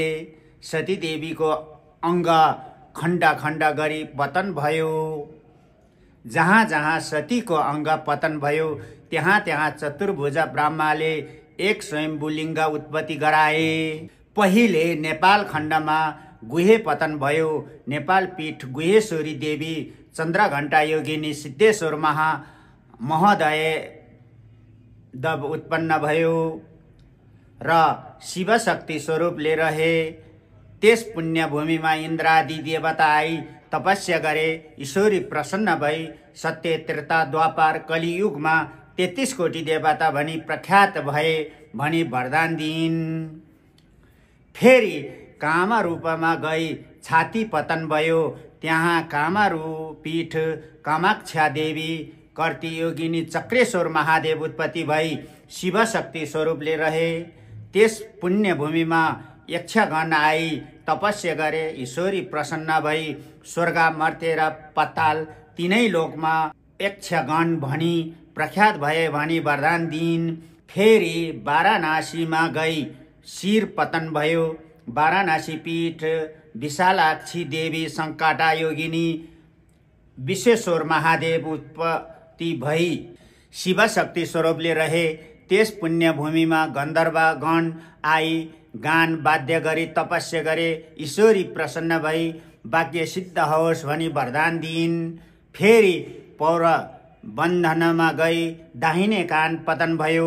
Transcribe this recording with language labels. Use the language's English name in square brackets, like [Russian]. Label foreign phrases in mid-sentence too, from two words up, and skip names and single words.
[Nepali] सतीदेवीको अङ्ग खण्ड खण्ड गरी पतन भयो। जहाँ जहाँ सतीको अङ्ग पतन भयो त्यहाँ त्यहाँ चतुर्भुज ब्रह्माले एक स्वयम्भुलिङ्ग उत्पत्ति गराए। पहिले नेपाल खण्डमा गुहे पतन भयो। नेपाल पीठ गुहेश्वरी देवी चन्द्रघण्टा योगिनी सिद्धेश्वर महोदय दब उत्पन्न भयो र शिवशक्ति स्वरूपले रहे। त्यस पुण्यभूमिमा इन्द्रादि देवता आई तपस्या गरे। ईश्वरी प्रसन्न भई सत्य त्रेता द्वापर कलियुगमा 33 कोटी देवता भनी प्रख्यात भए भनी वरदान दिइन्। फेरि काम रूपमा गई छाती पतन भयो। त्यहाँ कामरू पीठ कामाक्षा देवी कर्ती योगिनी चक्रेश्वर महादेव उत्पत्ति भई शिवशक्ति स्वरूपले रहे। त्यस पुण्य भूमिमा यक्षगण आई तपस्या गरे। ईश्वरी प्रसन्न भई स्वर्ग मर्त्य र पाताल तीनै लोकमा यक्षगण भनी प्रख्यात भए भनी वरदान दिइन्। फेरि वाराणसीमा गई शिर पतन भयो। वाराणसी पीठ विशालाक्षी देवी संकटा योगिनी विश्वेश्वर महादेव उत्पत्ति भई शिवशक्ति स्वरूपले रहे। त्यस पुण्य भूमिमा गन्धर्वगण आई गान वाद्य गरी तपस्या गरे। ईश्वरी प्रसन्न भई वाक्य सिद्ध होस् भनी वरदान दिइन्। फेरि पौरबन्धनमा गई दाहिने कान पतन भयो।